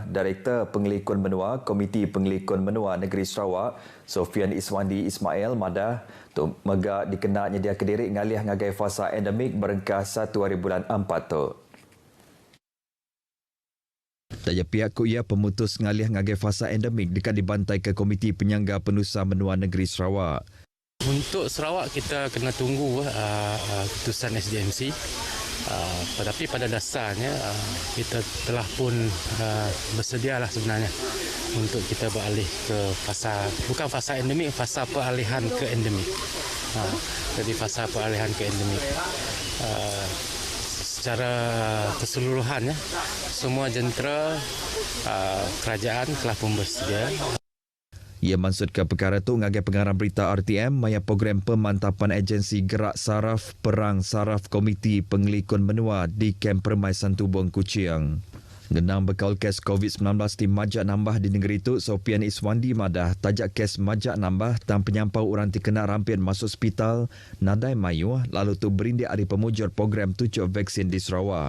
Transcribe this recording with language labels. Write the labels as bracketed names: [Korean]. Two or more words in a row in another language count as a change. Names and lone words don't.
[Iban] Direktur Pengelikun Menua Komiti Pengelikun Menua Negeri Sarawak Sofian Iswandi Ismail madah tu megak dikenal nyedia ke diri ngaliah ngagai fasa endemik berengkah 1 hari bulan 4 tu. Daya pihak kuya pemutus ngaliah ngagai fasa endemik dekat dibantai ke Komiti Penyangga Penusa Menua Negeri Sarawak. [Malay] Untuk Sarawak kita kena tunggu keputusan SDMC. Tetapi pada dasarnya kita telah pun bersedialah sebenarnya untuk kita beralih ke fasa bukan fasa endemik, fasa peralihan ke endemik. Jadi fasa peralihan ke endemik. Secara keseluruhan semua jentera kerajaan telah pun bersedia. [Iban] Ia maksud ke perkara tu ngagai pengarah berita RTM maya program pemantapan agensi gerak saraf perang saraf Komiti Pengelikun Menua di Kem Permai Santubong Kuching. Genang bekal kes COVID-19 di majak nambah di negeri itu, Sofian Iswandi madah tajak kes majak nambah dan penyampau orang terkena rampin masuk hospital nadai mayu lalu tu berindik hari pemujur program tujuh vaksin di Sarawak.